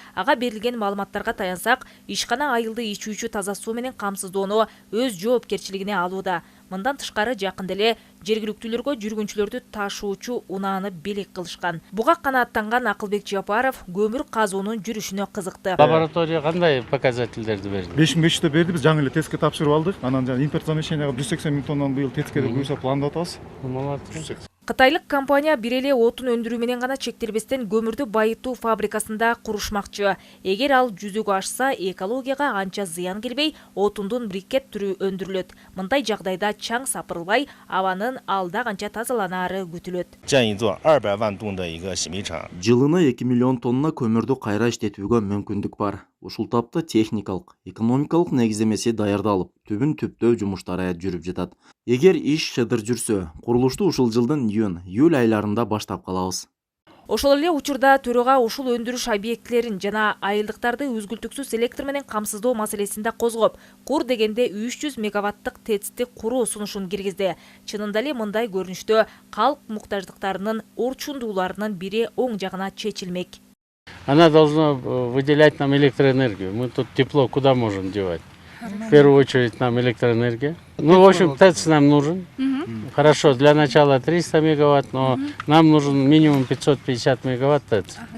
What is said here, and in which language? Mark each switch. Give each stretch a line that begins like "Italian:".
Kyrgyz: Ага берилген маалыматтарга таянсак, ишкана айылды ичүүчү таза суу менен камсыздоону өз жоопкерчилигине алууда. Мындан тышкары жакында эле жергиликтүүлөргө жүргүнчүлөрдү ташуучу унааны белек кылышкан. Буга канааттанган Акылбек Жапаров көмүр казуунун жүрүшүнө кызыкты. Лаборатория кандай показательдерди берди? 5500 берди, биз жаңы эле тестке тапшырып алдык. Анан импорт замещенияга 180 000 тоннаны быйыл тестке буюрса пландап атабыз.
Russian: Молодцы.
Kyrgyz: Кытайлык компания бир эле отун өндүрүү менен гана чектелбестен көмүрдү байытуу фабрикасында курушмакчы. Эгер ал жүзөгө ашса, экологияга анча зыян келбей, отундун брикет түрү өндүрүлөт. Мындай жагдайда чаң сапырылбай, абанын алда канча тазаланаары күтүлөт. Жылына 2 миллион тонна көмүрдү кайра иштетүүгө мүмкүндүк бар. Ушул тапта техникалык, экономикалык негиздемеси даярдалып, түбүн түптөө жумуштары жүрүп жатат. Эгер иш шыдыр жүрсө, курулушту ушул жылдын июнь айларында баштап калабыз. Ошол эле учурда төрага ушул өндүрүш объектилерин жана айылдыктарды үзгүлтүксүз электр менен камсыздоо маселесин да козгоп, кур дегенде 300 мегаваттык ТЭЦти куруу сунушун киргизди. Чынында эле мындай көрүнүштө калк муктаждыктарынын орчундууларынын бири оң жагына чечилмек.
Russian: Она должна выделять нам электроэнергию. Мы тут тепло куда можем девать? В первую очередь нам электроэнергия. Ну, в общем, ТЭЦ нам нужен. Хорошо, для начала 300 мегаватт, но нам нужен минимум 550 мегаватт ТЭЦ.